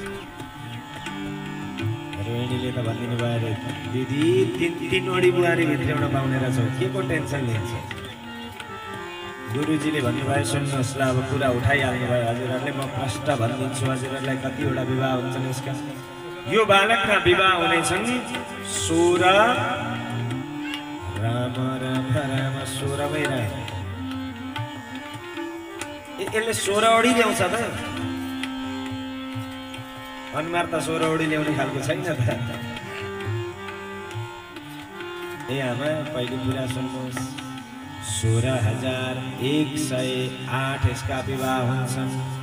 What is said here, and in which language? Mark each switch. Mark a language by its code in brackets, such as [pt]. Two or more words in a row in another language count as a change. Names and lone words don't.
[ne] रोहिणीले त भनिदिनु भयो, दिदी तीनवटी बुहारी भित्र्याउन पाउने रहेछौ, के को टेन्सन लिन्छ? गुरुजीले भन्नुभयो, सुन्नुहोस् ल, अब कुरा उठाइहाल्नु भयो हजुरहरूले, म प्रष्ट भनिदिन्छु हजुरहरूलाई कतिवटा विवाह हुन्छन् यसका। यो बालकका विवाह हुनेछन् 16 राम राम राम 16मै राम। यसले 16 वडी ल्याउँछ त, अनुहार त 16 वडी ल्याउने खालको छैन त। ए आमा पहिले कुरा सुन्नुहोस्, 16,108 यसका विवाह हुन्छन्।